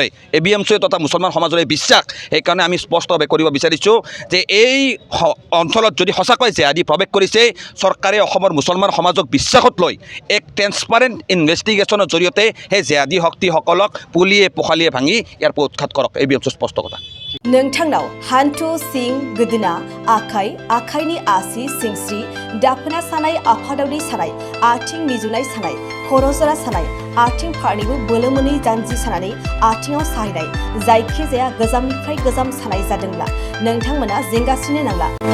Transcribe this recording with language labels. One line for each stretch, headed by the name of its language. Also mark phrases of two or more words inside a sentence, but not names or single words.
Assamese: ABMSU তথা মুছলমান সমাজৰ বিশ্বাস সেইকাৰণে আমি স্পষ্টভাৱে কৰিব বিচাৰিছোঁ যে এই অঞ্চলত যদি সঁচাকৈ জেহাদী প্ৰৱেশ কৰিছে চৰকাৰে অসমৰ মুছলমান সমাজক বিশ্বাসত লৈ এক
English: transparent investigation
Assamese: জৰিয়তে সেই জেহাদী শক্তিসকলক পুলিয়ে পোখালিয়ে ভাঙি ইয়াৰ পৰা উৎখাত কৰক। ABMSU স্পষ্ট কথা।
Bodo: नोंथांनाव हान्थु सिं गोदोना आखाइनि आसि सिंस्रि दाफोना सानाय आफादावरि सानाय आथिं मिजुनाय सानाय खर'जरा सानाय आथिं फारनैबो बोलो मोनै जानजि सानानै आथिङाव साहैनाय जायखिजाया गोजामनिफ्राय गोजाम सानाय जादोंब्ला नोंथांमोना जिंगासिनो नांला।